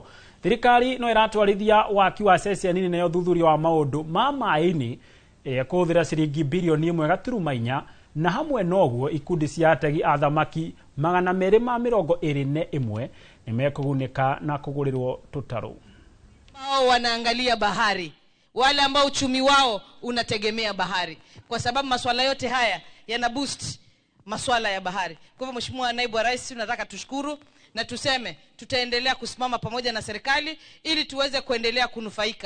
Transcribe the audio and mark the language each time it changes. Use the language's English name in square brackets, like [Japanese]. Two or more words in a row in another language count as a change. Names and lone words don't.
[Kikuyu] Thirikari no iratwarithia waki wa ceceni nene yo thuthuria wa maundu ma mai-ini kuhuthira ciringi bilioni 1.4 na hamwe noguo ikundi cia ategi a thamaki 221 nimekugunika na kugurirwo tutaru. [Swahili] Wao wanaangalia bahari, wale ambao uchumi wao unategemea bahari, kwa sababu masuala yote haya yana boost masuala ya bahari. Kwa hivyo Mheshimiwa Naibu wa Rais, tunataka tushukuru na tuseme tutaendelea kusimama pamoja na serikali ili tuweze kuendelea kunufaika.